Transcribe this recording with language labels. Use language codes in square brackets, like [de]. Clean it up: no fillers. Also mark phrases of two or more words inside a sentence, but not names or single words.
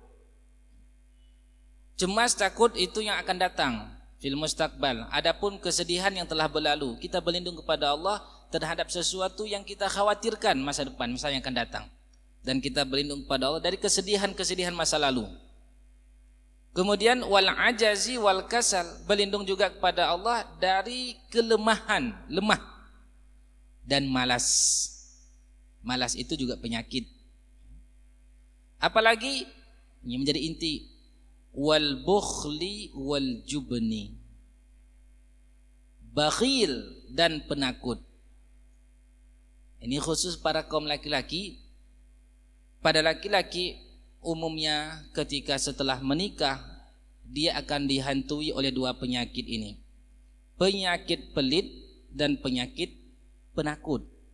[id] Cemas, takut itu yang akan datang [ar] في المستقبل. [id] Adapun kesedihan yang telah berlalu, kita berlindung kepada Allah terhadap sesuatu yang kita khawatirkan masa depan, misalnya yang akan datang. Dan kita berlindung kepada Allah dari kesedihan-kesedihan masa lalu. Kemudian [ar] والعجز والكسل, [id] berlindung juga kepada Allah dari kelemahan, lemah dan malas. Malas itu juga penyakit. Apalagi ini menjadi inti, [ar] والبخل والجبن, [id] bakhil dan penakut. Ini khusus para kaum laki-laki. Pada laki-laki umumnya ketika setelah menikah dia akan dihantui oleh dua penyakit ini, penyakit pelit dan penyakit penakut.